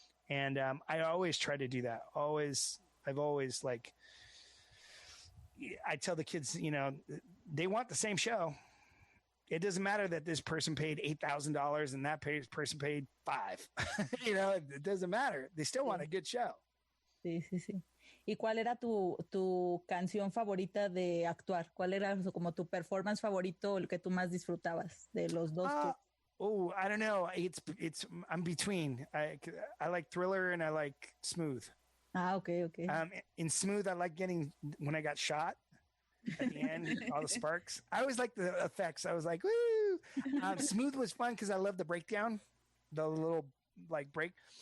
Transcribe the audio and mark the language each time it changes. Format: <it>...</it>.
<en>And I always try to do that. I've always like, I tell the kids, you know, they want the same show. It doesn't matter that this person paid $8,000 and that person paid $5,000. You know, it doesn't matter. They still want a good show.</en> <es>Sí. ¿Y cuál era tu canción favorita de actuar? ¿Cuál era como tu performance favorito, el que tú más disfrutabas de los dos?</es> <en>I don't know. I'm between. I like Thriller and I like Smooth. Okay. In Smooth, I like getting when I got shot at the end, all the sparks. I always like the effects. I was like, woo! Smooth was fun because I love the breakdown, the little like break.</en>